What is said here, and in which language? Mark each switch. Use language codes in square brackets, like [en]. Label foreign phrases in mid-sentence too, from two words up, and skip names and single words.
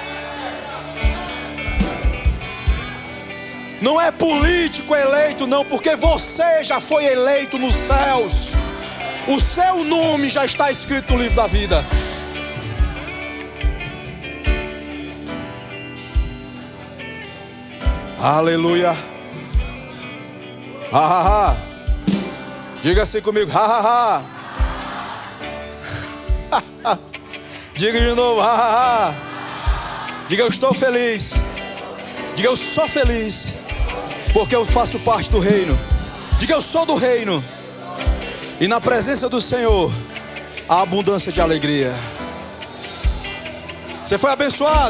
[pt] Não é político eleito, não, porque você já foi eleito nos céus. O seu nome já está escrito no livro da vida. Aleluia. Ha, ha, ha. Diga assim comigo: ha, ha, ha. Diga de novo: ha, ha, ha. Diga: eu estou feliz. Diga: eu sou feliz, porque eu faço parte do reino. Diga: eu sou do reino. E na presença do Senhor há abundância de alegria. Você foi abençoado?